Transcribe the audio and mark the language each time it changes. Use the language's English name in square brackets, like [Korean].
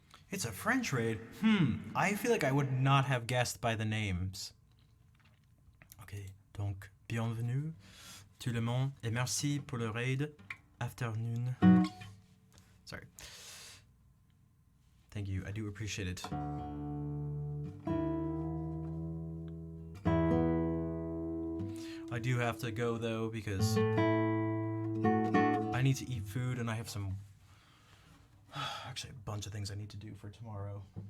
[English] It's a French raid? I feel like I would not have guessed by the names. [French] Ok, donc bienvenue tout le monde et merci pour le raid. [English] Afternoon. Sorry. Thank you, I do appreciate it. I do have to go though because I need to eat food and I have some, actually a bunch of things I need to do for tomorrow.